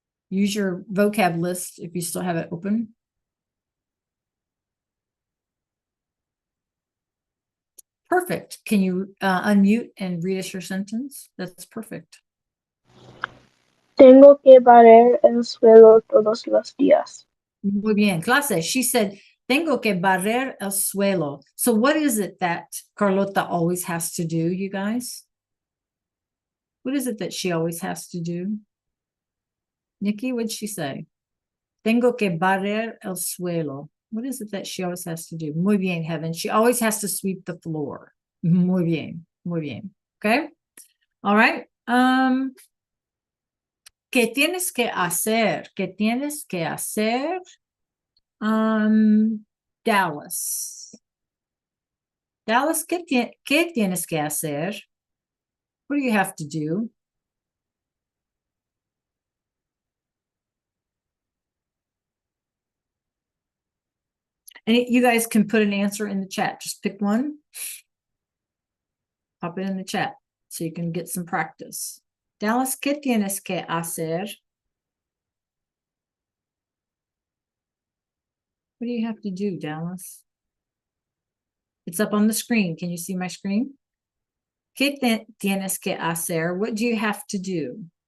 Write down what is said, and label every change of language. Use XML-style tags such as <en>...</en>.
<en>Use your vocab list if you still have it open. Perfect. Can you unmute and read us your sentence? That's perfect.</en> <es>Tengo que barrer el suelo todos los días. Muy bien.</es> <en>Clase, she said,</en> <es>tengo que barrer el suelo.</es> <en>So what is it that Carlota always has to do, you guys? What is it that she always has to do? Nikki, what'd she say?</en> <es>Tengo que barrer el suelo.</es> <en>What is it that she always has to do?</en> <es>Muy bien,</es> <en>Heaven. She always has to sweep the floor.</en> <es>Muy bien. Muy bien. Okay. All right. ¿Qué tienes que hacer? ¿Qué tienes que hacer? Dallas. Dallas, ¿qué tienes que hacer?</es> <en>What do you have to do? And you guys can put an answer in the chat. Just pick one. Pop it in the chat so you can get some practice.</en> <es>Dallas, ¿qué tienes que hacer?</es> <en>What do you have to do, Dallas? It's up on the screen. Can you see my screen?</en> <es>¿Qué tienes que hacer?</es> <en>What do you have to do?</en>